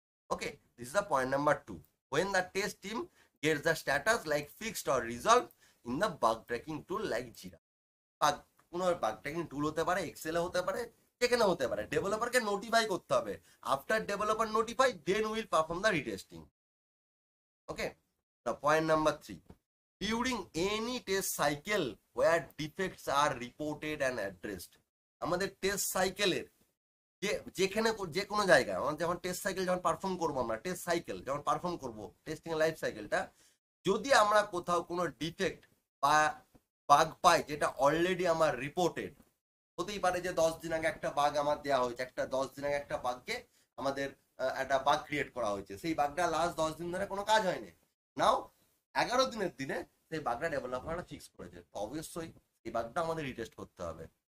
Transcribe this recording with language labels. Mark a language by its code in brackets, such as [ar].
[en] Okay, this is the point number 2। when the test team gets the status like fixed or resolved in the bug tracking tool like Jira। [bn] কোনো bug tracking টুল হতে পারে, এক্সেলে হতে পারে, যেখানে হতে পারে, ডেভেলপারকে notify করতে হবে। [en] After developer notify then will perform the retesting. Okay, now point number 3, during any test cycle where defects are reported and addressed। [bn] আমাদের টেস্ট সাইকেলের যেখানে যে কোনো জায়গায় আমরা যখন টেস্ট সাইকেল যখন পারফর্ম করবো, আমরা টেস্ট সাইকেল যখন পারফর্ম করবো, টেস্টিং লাইফ সাইকেলটা, যদি আমরা কোথাও কোনো ডিফেক্ট বা বাগ পাই যেটা অলরেডি আমার রিপোর্টেড, হতেই পারে যে 10 দিন আগে একটা বাগ আমার দেওয়া হয়েছে, 10 দিন আগে একটা বাগকে আমাদের একটা বাগ ক্রিয়েট করা হয়েছে, সেই বাগটা লাস্ট 10 দিন ধরে কোনো কাজ হয়নি, নাও 11 দিনের দিনে সেই বাগটা ডেভেলপাররা ফিক্স করেছে, তো অবশ্যই এই বাগটা আমাদের রিটেস্ট করতে হবে।